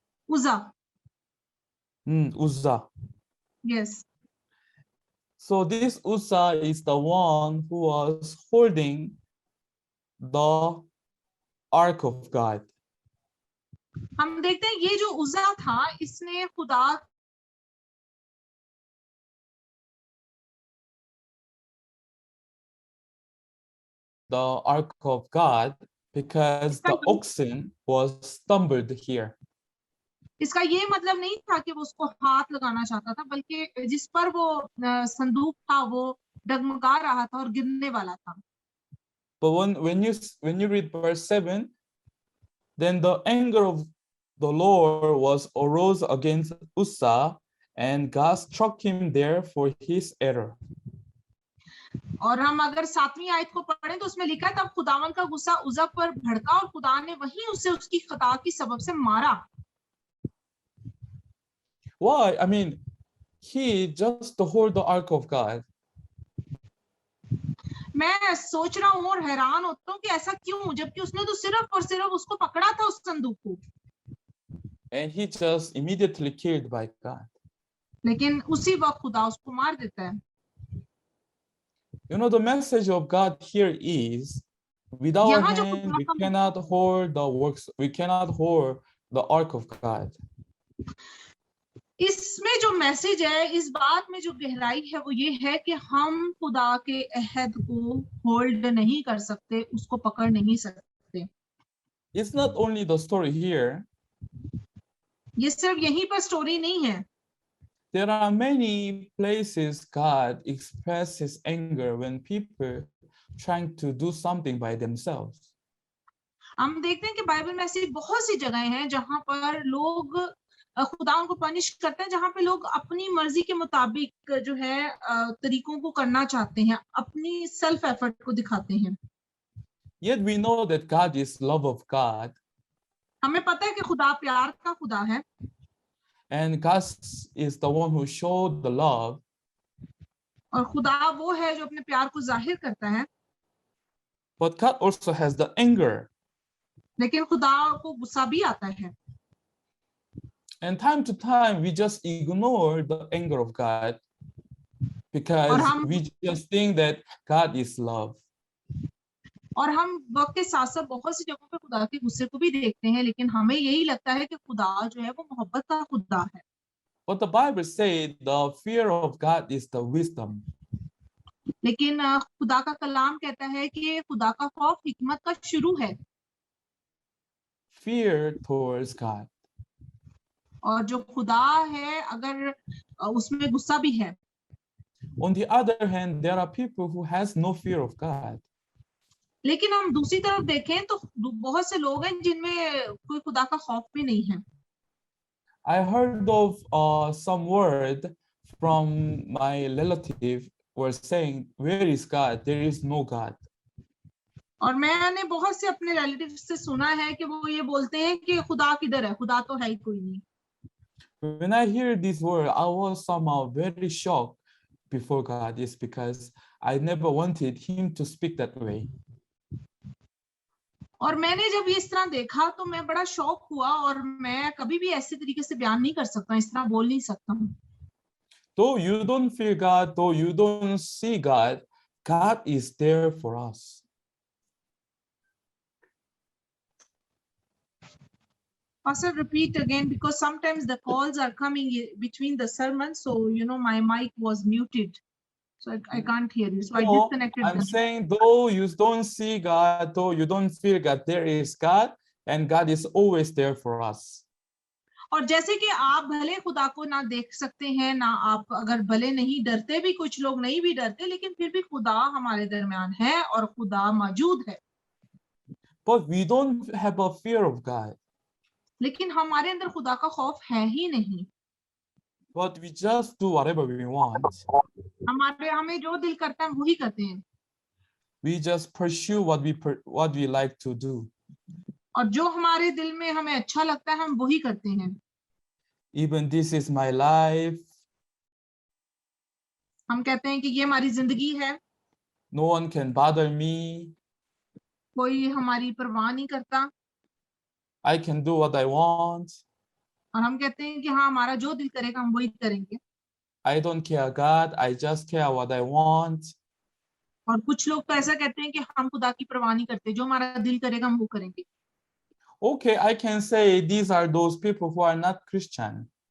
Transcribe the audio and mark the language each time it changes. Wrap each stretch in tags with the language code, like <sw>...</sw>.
<hi>उज़ा.</hi> <en>Uzzah. Yes. So this Uzzah is the one who was holding the Ark of God.</en> <hi>हम देखते हैं ये जो उज़ा था इसने खुदा</hi> <en>The Ark of God because the oxen was stumbled here.</en> <hi>इसका ये मतलब नहीं था कि वो उसको हाथ लगाना चाहता था, बल्कि जिस पर वो संदूक था वो डगमगा रहा था और गिरने वाला था.</hi> <en>But when you read verse 7, then the anger of the Lord was arose against Uzzah, and God struck him there for his error.</en> <hi>और हम अगर 7वीं आयत को पढ़ें तो उसमें लिखा तब खुदावन का गुस्सा उज़ा पर भड़का और खुदा ने वहीं उसे उसकी खता की सबब से मारा.</hi> <en>Why? I mean, he just to hold the ark of God.</en> <hi>मैं सोच रहा हूँ और हैरान होता हूँ कि ऐसा क्यों, जबकि उसने तो सिर्फ और सिर्फ उसको पकड़ा था उस संदूक को.</hi> <en>And he just immediately killed by God.</en> <hi>लेकिन उसी वक्त खुदा उसको मार देता है.</hi> <en>You know, the message of God here is, with our</en> <hi>यहाँ जो</hi> <en>hand,</en> <hi>खुदा</hi> <en>we</en> <hi>का</hi> <en>cannot hold the works, we cannot hold the ark of God.</en> <hi>इसमें जो मैसेज है, इस बात में जो गहराई है वो ये है कि हम खुदा के अहद को होल्ड नहीं कर सकते, उसको पकड़ नहीं सकते.</hi> <en>It's not only the story here.</en> <hi>ये सिर्फ यहीं पर स्टोरी नहीं है.</hi> <en>There are many places God expresses anger when people trying to do something by themselves.</en> <hi>हम देखते हैं कि बाइबल में ऐसी बहुत सी जगहें हैं जहां पर लोग खुदा उनको पनिश करते हैं, जहां पे लोग अपनी मर्जी के मुताबिक जो है तरीकों को करना चाहते हैं, अपनी सेल्फ एफर्ट को दिखाते हैं.</hi> <en>Yet we know that God is love of God.</en> <hi>हमें पता है कि खुदा प्यार का खुदा है.</hi> <en>And God is the one who showed the love.</en> <hi>और खुदा वो है जो अपने प्यार को जाहिर करता है.</hi> <en>But God also has the anger.</en> <hi>लेकिन खुदा को गुस्सा भी आता है.</hi> <en>And time to time we just ignore the anger of God because we just think that God is love.</en> <hi>और हम वक्त के साथ साथ बहुत सी जगहों पे खुदा के गुस्से को भी देखते हैं, लेकिन हमें यही लगता है कि खुदा जो है वो मोहब्बत का खुदा है.</hi> <en>But the Bible says the fear of God is the wisdom.</en> <hi>लेकिन खुदा का कलाम कहता है कि खुदा का खौफ हिकमत का शुरू है.</hi> <en>Fear towards God.</en> <hi>और जो खुदा है अगर उसमें गुस्सा भी है.</hi> <en>On the other hand, there are people who has no fear of God.</en> <hi>लेकिन हम दूसरी तरफ देखें तो बहुत से लोग हैं जिनमें कोई खुदा का खौफ भी नहीं है.</hi> <en>I heard of some word from my relative were saying, "Where is God? There is no God."</en> <hi>और मैंने बहुत से अपने रिलेटिव से सुना है कि वो ये बोलते हैं कि खुदा किधर है, खुदा तो है ही कोई नहीं.</hi> <en>When I hear this word, I was somehow very shocked before God, is because I never wanted him to speak that way.</en> <hi>और मैंने जब ये इस तरह देखा तो मैं बड़ा शॉक हुआ, और मैं कभी भी ऐसे तरीके से बयान नहीं कर सकता, इस तरह बोल नहीं सकता हूँ.</hi> <en>Though you don't feel God, though you don't see God, God is there for us. Pastor, repeat again, because sometimes the calls are coming between the sermons, so my mic was muted, so I can't hear you. So I disconnected. I'm saying, though you don't see God, though you don't feel God, there is God, and God is always there for us.</en> <hi>और जैसे कि आप भले खुदा को ना देख सकते हैं, ना आप अगर भले नहीं डरते भी, कुछ लोग नहीं भी डरते, लेकिन फिर भी खुदा हमारे दरमियान है और खुदा मौजूद है.</hi> <en>But we don't have a fear of God.</en> <hi>लेकिन हमारे अंदर खुदा का खौफ है ही नहीं.</hi> <en>But we just do whatever we want.</en> <hi>हमें जो दिल करता है वही करते हैं.</hi> <en>we just pursue what we like to do.</en> <hi>और जो हमारे दिल में हमें अच्छा लगता है हम वही करते हैं।</hi> <en>Even this is my life.</en> <hi>हम कहते हैं कि ये हमारी जिंदगी है,</hi> <en>No one can bother me.</en> <hi>कोई हमारी परवाह नहीं करता।</hi> <en>I can do what I want.</en> <hi>और हम कहते हैं कि हाँ, हमारा जो दिल करेगा हम वही करेंगे।</hi> <en>I don't care God, I just care what I want.</en> <hi>और कुछ लोग तो ऐसा कहते हैं कि हम खुदा की परवाह नहीं करते, जो हमारा दिल करेगा हम वो करेंगे।</hi> <en>Okay, I can say these are those people who are not Christian.</en>